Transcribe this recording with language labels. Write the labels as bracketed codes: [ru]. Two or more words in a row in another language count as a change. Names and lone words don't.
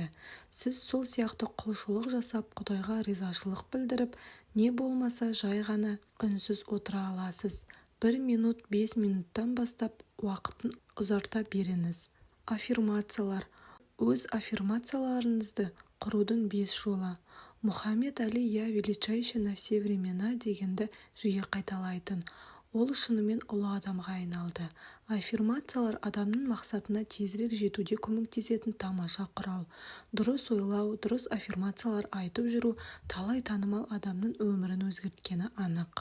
[kk] Сіз сол сияқты құлшылық жасап, Құдайға ризашылық білдіріп, не болмаса жай ғана үнсіз отыра аласыз. 1 минут, 5 минуттан бастап уақытын ұзарта беріңіз. Аффирмациялар. Өз аффирмацияларыңызды құрудың 5 жолы. Мұхаммед Али [ru] «Я величайший на все времена» [kk] дегенді жиі қайталайтын. Ол шынымен ұлы адамға айналды. Аффирмациялар адамның мақсатына тезірек жетуде көмектесетін тамаша құрал. Дұрыс ойлау, дұрыс аффирмациялар айтып жүру талай танымал адамның өмірін өзгерткені анық.